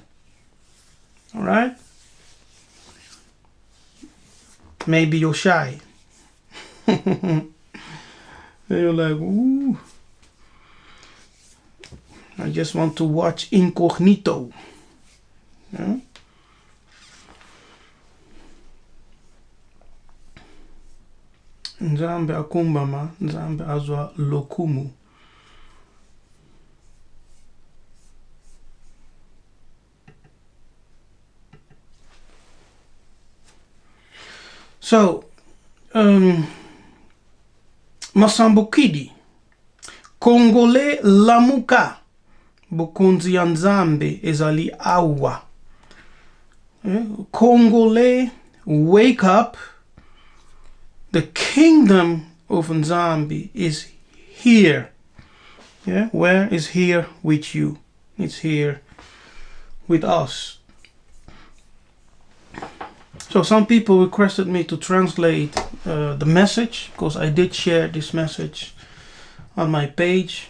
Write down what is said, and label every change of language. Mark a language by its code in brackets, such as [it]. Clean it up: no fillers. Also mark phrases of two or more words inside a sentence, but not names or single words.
[en] All right? Maybe you're shy. You're like, ooh. I just want to watch incognito. Yeah? [ln] Nzambe akumbama, Nzambe azwa lokumu. So, Masambukidi, Kongole lamuka, Bukunzi ya Nzambe ezali awa. Kongole, [en] wake up. The kingdom of Nzambe is here. Yeah, where is here with you? It's here with us. So some people requested me to translate the message, because I did share this message on my page.